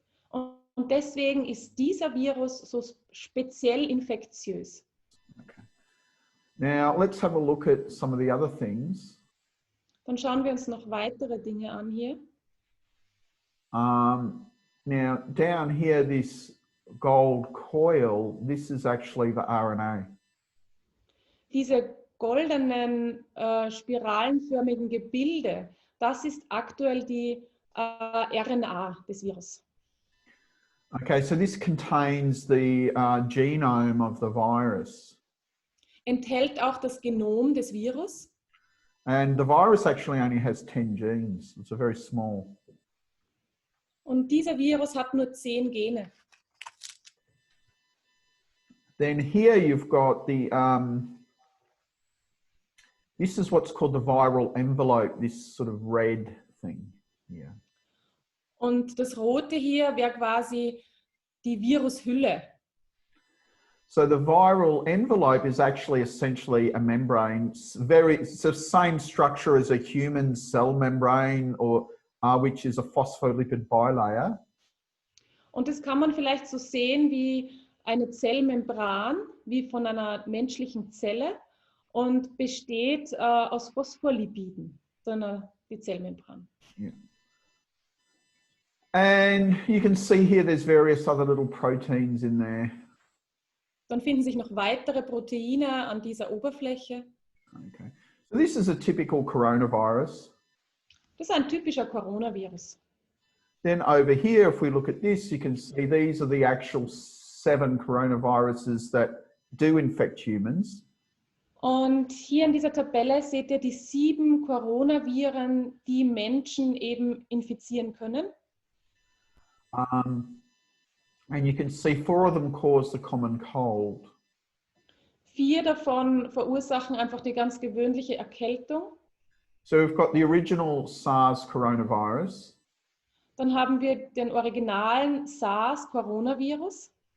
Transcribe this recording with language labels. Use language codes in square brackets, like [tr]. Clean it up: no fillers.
[de] Und deswegen ist dieser Virus so speziell infektiös. Okay. [en] Now let's have a look at some of the other things. [de] Dann schauen wir uns noch weitere Dinge an hier. [en] Now down here, this gold coil, this is actually the RNA. [de] Diese goldenen spiralenförmigen Gebilde, das ist aktuell die RNA des Virus. [en] Okay, so this contains the genome of the virus. [de] Enthält auch das Genom des Virus. [en] And the virus actually only has 10 genes. It's a very small. [de] Und dieser Virus hat nur 10 Gene. [en] Then here you've got the, this is what's called the viral envelope, this sort of red thing here. [de] Und das Rote hier wäre quasi die Virushülle. [en] So the viral envelope is actually essentially a membrane, it's the same structure as a human cell membrane, or which is a phospholipid bilayer. [de] Und das kann man vielleicht so sehen wie eine Zellmembran, wie von einer menschlichen Zelle, und besteht aus Phospholipiden, sondern die Zellmembran. Yeah. [en] And you can see here there's various other little proteins in there. [de] Dann finden sich noch weitere Proteine an dieser Oberfläche. Okay. [en] So this is a typical coronavirus. [de] Das ist ein typischer Coronavirus. [en] Then over here, if we look at this, you can see these are the actual 7 coronaviruses that do infect humans. [de] Und hier in dieser Tabelle seht ihr die 7 Coronaviren, die Menschen eben infizieren können. [en] And you can see 4 of them cause the common cold. [de] 4 davon verursachen einfach die ganz gewöhnliche Erkältung. [en] So we've got the original SARS coronavirus. [de] Dann haben wir den originalen SARS-Coronavirus.